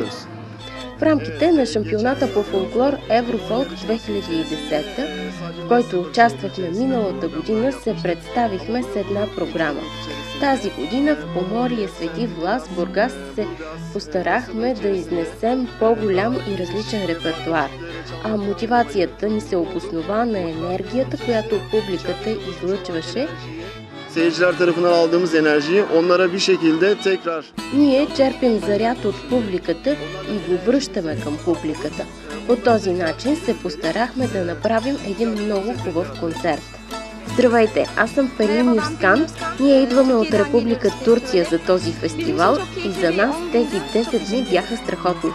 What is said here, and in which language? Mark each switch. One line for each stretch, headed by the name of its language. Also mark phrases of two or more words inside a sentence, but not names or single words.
Bulgarian: В рамките на шампионата по фолклор Еврофолк 2010, в който участвахме миналата година, се представихме с една програма. Тази година в Поморие Свети Влас, Бургас, се постарахме да изнесем по-голям и различен репертуар. А мотивацията ни се обоснова на енергията, която публиката излъчваше
Turkish: Seyirciler tarafından aldığımız enerjiyi onlara bir şekilde tekrar...
Bulgarian: Ние черпим заряд от публиката и го връщаме към публиката. По този начин се постарахме да направим един много хубав концерт. Здравейте, аз съм Пелин Юскан. Ние идваме от Република Турция за този фестивал и за нас тези 10 дни бяха страхотни.